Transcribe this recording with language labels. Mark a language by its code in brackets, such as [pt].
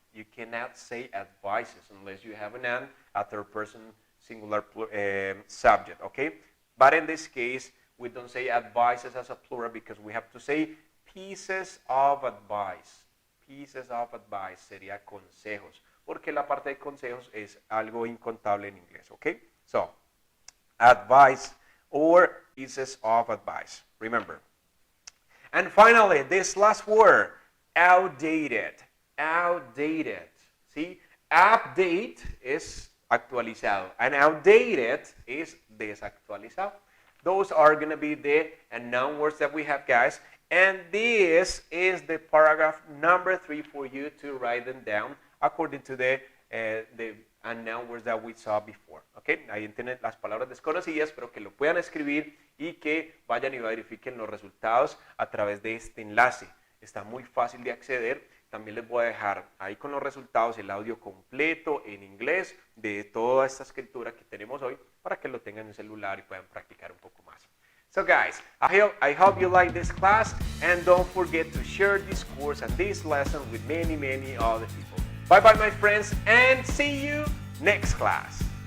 [en] You cannot say advices unless you have an a third person singular subject, okay? But in this case, we don't say advices as a plural because we have to say pieces of advice. Pieces of advice [es] sería consejos, porque la parte de consejos es algo incontable en inglés, okay? [en] So, advice or pieces of advice, remember. And finally, this last word, outdated. Outdated, ¿sí? Update [es] es actualizado, [en] and outdated is desactualizado. Those are going to be the noun words that we have, guys. And this is the paragraph number 3 for you to write them down according to the noun words that we saw before. Okay? [es] Ahí tienen las palabras desconocidas, pero que lo puedan escribir y que vayan y verifiquen los resultados a través de este enlace. Está muy fácil de acceder. También les voy a dejar ahí con los resultados el audio completo en inglés de toda esta escritura que tenemos hoy para que lo tengan en el celular y puedan practicar un poco más. [en] So guys, I hope you like this class and don't forget to share this course and this lesson with many other people. Bye bye my friends and see you next class.